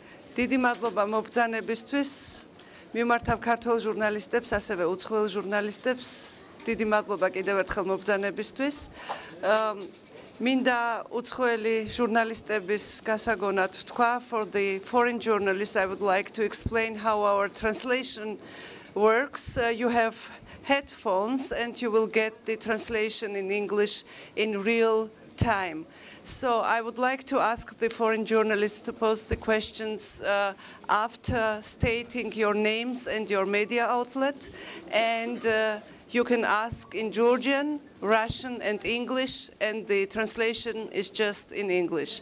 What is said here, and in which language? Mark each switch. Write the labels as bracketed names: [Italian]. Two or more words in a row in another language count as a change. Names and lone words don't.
[Georgian] დიდი მადლობა მობრძანებისთვის. მიმართავ ქართველ ჟურნალისტებს, ასევე უცხოელ ჟურნალისტებს. დიდი მადლობა კიდევ ერთხელ მობრძანებისთვის. მინდა უცხოელი ჟურნალისტების გასაგონად თქვა, [English] for the foreign journalists I would like to explain how our translation works. You have headphones and you will get the translation in English in real time. So I would like to ask the foreign journalists to pose the questions after stating your names and your media outlet, and you can ask in Georgian, Russian and English, and the translation is just in English.